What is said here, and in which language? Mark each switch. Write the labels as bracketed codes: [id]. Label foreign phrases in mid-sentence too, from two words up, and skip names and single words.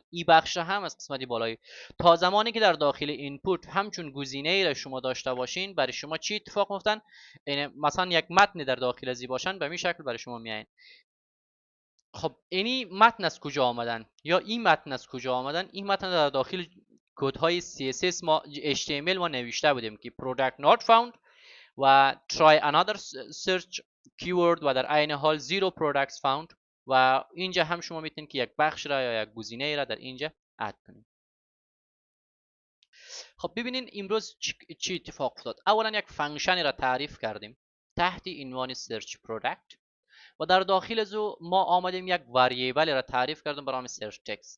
[fa] این بخش هم از قسمت بالایی تا زمانی که در داخل اینپوت همچون گزینه ای را شما داشته باشین، برای شما چی اتفاق میفتن؟ مثلا یک متن در داخل ازی باشن به این شکل برای شما میاین. خب اینی متن از کجا آمدن یا این متن از کجا آمدن؟ این متن در داخل کدهای CSS ما HTML ما نوشته بودیم که [en] product not found [fa] و [en] try another search keyword [fa] و در عین حال [en] zero products found. [fa] و اینجا هم شما میتونید که یک بخش را یا یک گزینه را در اینجا اد کنید. خب ببینین امروز چی اتفاق افتاد. اولا یک فانکشنی را تعریف کردیم تحت عنوان [en] search product [fa] و در داخل از او ما آمدیم یک واریبل را تعریف کردیم به نام [en] search text.